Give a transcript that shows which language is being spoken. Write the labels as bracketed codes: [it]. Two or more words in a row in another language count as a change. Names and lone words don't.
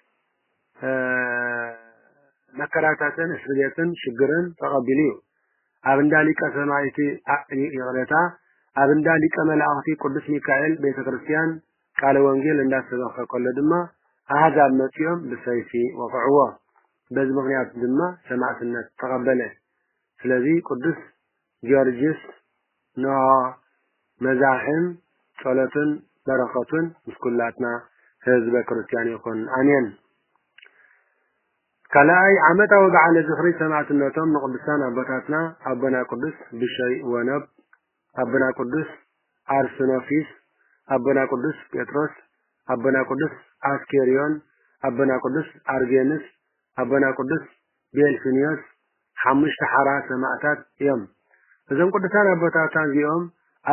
[ti] መከራታትን እስርየትን ሽግርን ተቀቢሉ ኣብ እንዳ ሊቀ ሰማዕት ይቅረታ ኣብ እንዳ ሊቀ መላእክቲ ቅዱስ ሚካኤል ቤተ ክርስቲያን ቃለ ወንጌል እንዳሰበከ ከሎ ድማ አሕዛብ መጥዮም ብሰይፊ ወቅዕዎ [am] በዚህ ምክንያት [ti] ድማ ሰማዕትነት ተቀበለ ስለዚህ ቅዱስ ጀርጅስ ነው መዛህም ጸሎትን በረከቱን ምስኩላትና ህዝበ ክርስቲያን ይኹን አሜን ከላይ ዓመታዊ በዓለ ዝኽሪ ሰማዕትነቶም ንቅዱሳን አባታትና አቡና ቅዱስ ብሸይ ወነብ አቡና ቅዱስ አርሰኖፊስ አቡና ቅዱስ ጴጥሮስ አቡና ቅዱስ አስኬሪዮን አቡና ቅዱስ አርጌንስ አቡና ቅዱስ ቤልፊኒዮስ ሓሙሽተ ሓራ ሰማዕታት እዮም እዞም ቅዱሳን አባታትና እዚኦም ኣብ